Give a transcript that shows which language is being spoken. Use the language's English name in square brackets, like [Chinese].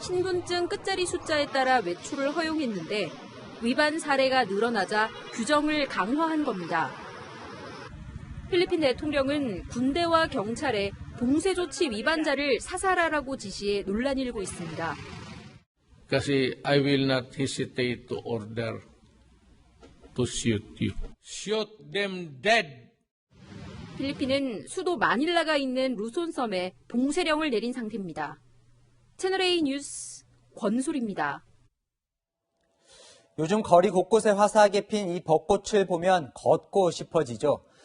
[Korean] 신분증 끝자리 숫자에 따라 외출을 허용했는데 위반 사례가 늘어나자 규정을 강화한 겁니다. 필리핀 대통령은 군대와 경찰에 봉쇄 조치 위반자를 사살하라고 지시해 논란이 일고 있습니다. [English] Kasi I will not hesitate to order to shoot you. Shoot them dead. [Korean] 필리핀은 수도 마닐라가 있는 루손섬에 봉쇄령을 내린 상태입니다. 채널A 뉴스 권솔입니다. 요즘 거리 곳곳에 화사하게 핀 이 벚꽃을 보면 걷고 싶어지죠.